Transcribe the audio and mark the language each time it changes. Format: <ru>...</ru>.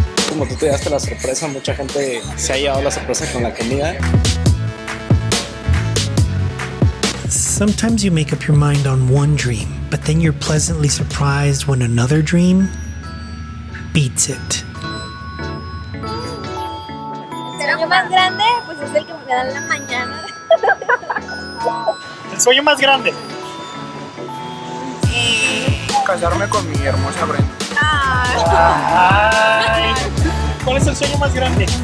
<es>Como tú te daste la sorpresa, mucha gente se ha llevado la sorpresa con la comida.</es> <en>Sometimes you make up your mind on one dream, but then you're pleasantly surprised when another dream beats it.</en> <es>El sueño más grande, pues es el que me da en la mañana. El sueño más grande. Casarme con mi hermosa Brenda. Ay. ¿Cuál es el sueño más grande?</es>